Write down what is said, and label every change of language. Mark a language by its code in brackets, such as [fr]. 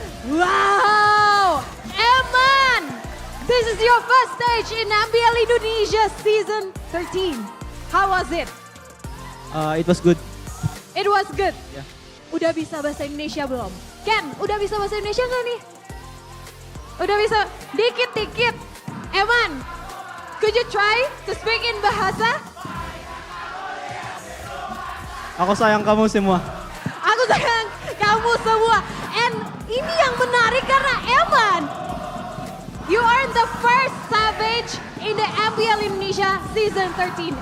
[en] Wow, Eman, this is your first stage in MPL Indonesia Season 13. How was it? It was good. It was good. Yeah. [id] Udah bisa bahasa Indonesia belum? Ken, udah bisa bahasa Indonesia nggak nih? Udah bisa, dikit-dikit. [en] Eman, could you try to speak in bahasa? [id] Aku sayang kamu semua. Aku sayang kamu semua. And ini yang menarik karena Eman, [en] you are the first Savage in the MPL Indonesia Season 13.